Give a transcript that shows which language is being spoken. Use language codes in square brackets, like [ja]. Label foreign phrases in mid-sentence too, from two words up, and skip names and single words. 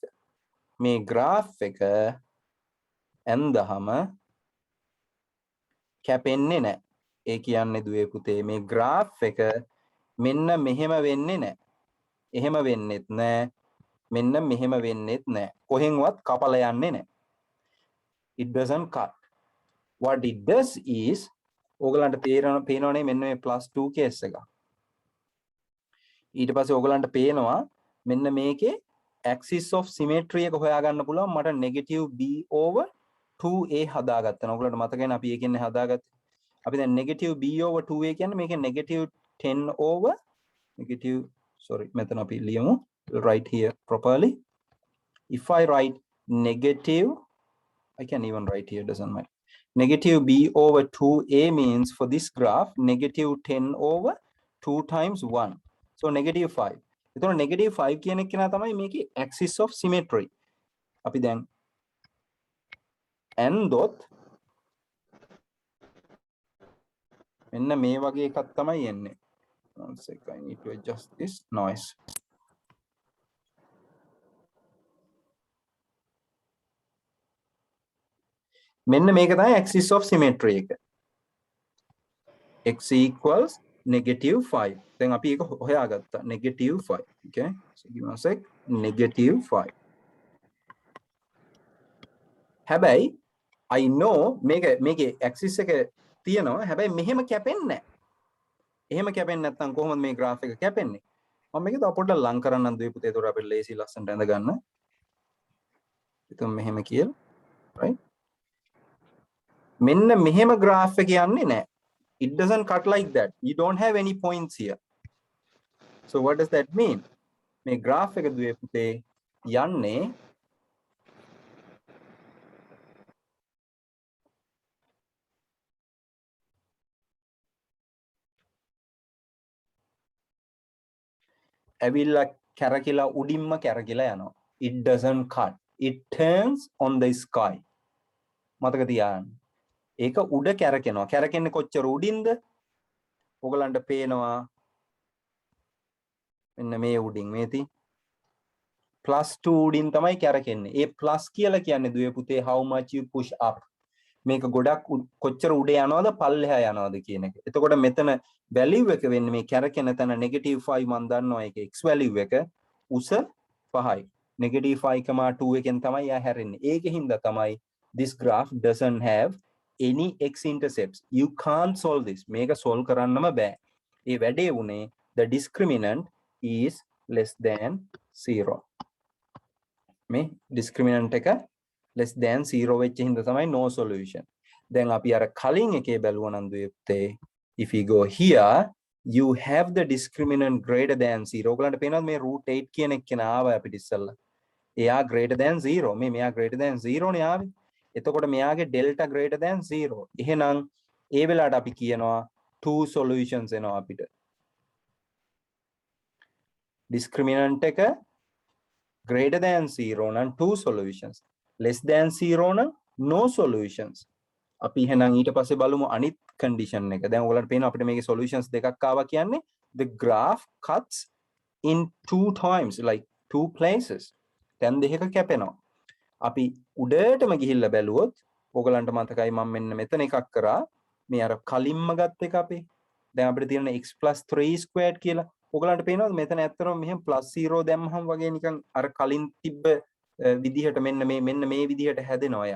[si] මේ graph එක ඇන්දහම කැපෙන්නේ නැහැ. ඒ කියන්නේ දුවේ පුතේ මේ graph එක මෙන්න මෙහෙම වෙන්නේ නැහැ. එහෙම වෙන්නෙත් නැහැ. මෙන්න මෙහෙම වෙන්නෙත් නැහැ. කොහෙන්වත් කපලා යන්නේ නැහැ. [en] It doesn't cut. What it does is [si] ඕගලන්ට පේනවනේ මෙන්න මේ +2 කේස් එක. ඊට පස්සේ ඕගලන්ට පේනවා මෙන්න මේකේ [en] axis of symmetry [si] එක හොයාගන්න පුළුවන් මට [en] negative b over 2a [si] හදාගත්තා. ඕගලන්ට මතකයිනේ අපි ඒකෙන්නේ හදාගත්තේ. අපි දැන් [en] negative b over 2a [si] කියන්නේ මේකේ [en] negative 10 over negative sorry [si] මෙතන අපි ලියමු. [en] Write here properly. If I write negative, I can even write here, doesn't matter. Negative b over 2a means for this graph, negative 10 over 2 times 1. So negative 5. So negative 5 [si] කියන එක නා තමයි මේකේ [en] axis of symmetry. [si] අපි දැන් n dot මෙන්න මේ වගේ එකක් තමයි එන්නේ. [en] One second, I need to adjust this noise. [si] මෙන්න මේක තමයි [en] axis of symmetry [si] එක. [en] X equals negative 5. [si] දැන් අපි ඒක හොයාගත්තා. [en] Negative 5. Okay. So give me a sec. Negative 5. හැබැයි I know මේකේ axis [si] එක තියෙනවා. හැබැයි මෙහෙම කැපෙන්නේ නැහැ. එහෙම කැපෙන්නේ නැත්නම් කොහොමද මේ graph එක කැපෙන්නේ? මම මේක තව පොඩ්ඩක් ලං කරන්නම් දුවේ පුතේ. ඒතකොට අපිට ලේසි ලස්සනට ඇඳ ගන්න. හිතමු මෙහෙම කියලා. Right? මෙන්න මෙහෙම graph එක යන්නේ නැහැ. [en] It doesn't cut like that. You don't have any points here. So what does that mean? [si] මේ graph එක දුවේ පුතේ යන්නේ ඇවිල්ලා කැරකිලා උඩින්ම කැරකිලා යනවා. [en] It doesn't cut. It turns on the sky. [si] මතක තියාගන්න. ඒක උඩ කැරකෙනවා. කැරකෙන්නේ කොච්චර උඩින්ද? ඔයගලන්ට පේනවා මෙන්න මේ උඩින් මේති +2 උඩින් තමයි කැරකෙන්නේ. ඒ plus කියලා කියන්නේ දුවේ පුතේ [en] how much you push up. [si] මේක ගොඩක් කොච්චර උඩ යනවද පල්ලෙහා යනවද කියන එක. එතකොට මෙතන value එක වෙන්නේ මේ කැරකෙන තැන -5 මම දන්නවා ඒක x value එක උස 5යි. [en] -5,2 [si] එකෙන් තමයි යා හැරෙන්නේ. ඒකෙන් තමයි [en] this graph doesn't have any x intercepts. You can't solve this. [si] මේක solve කරන්නම බෑ. ඒ වැඩේ උනේ [en] the discriminant is less than 0. මේ discriminant එක less than 0 [si] වෙච්ච හින්දා තමයි [en] no solution. [si] දැන් අපි අර කලින් එකේ බැලුවා නම් දුවේ [en] if we go here you have the discriminant greater than 0. [si] ඔයගලන්ට පේනවද මේ √8 කියන එක න ආවා අපිට ඉස්සෙල්ලා. [en] එයා greater than 0. මෙයා greater than 0 [si] නේ ආවේ. එතකොට මෙයාගේ [en] delta greater than 0. [si] එහෙනම් ඒ වෙලාවට අපි කියනවා [en] two solutions [si] එනවා අපිට. [en] discriminant එක greater than 0 නම් two solutions. less than 0 නම් no solutions. [si] අපි එහෙනම් ඊට පස්සේ බලමු අනිත් condition එක. දැන් ඔයගලන්ට පේනවා අපිට මේකේ solutions දෙකක් ආවා කියන්නේ [en] the graph cuts in two times like two places. [si] දැන් දෙකක කැපෙනවා. අපි උඩටම ගිහිල්ලා බැලුවොත් ඔයගලන්ට මතකයි මම මෙන්න මෙතන එකක් කරා. මේ අර කලින්ම ගත්ත එක අපි. දැන් අපිට තියෙන [en] x + 3 squared [si] කියලා. ඔයගලන්ට පේනවද මෙතන ඇත්තටම මෙහෙම +0 දැම්මහම වගේ නිකන් අර කලින් තිබ්බ විදිහට මෙන්න මේ විදිහට හැදෙනවා යා.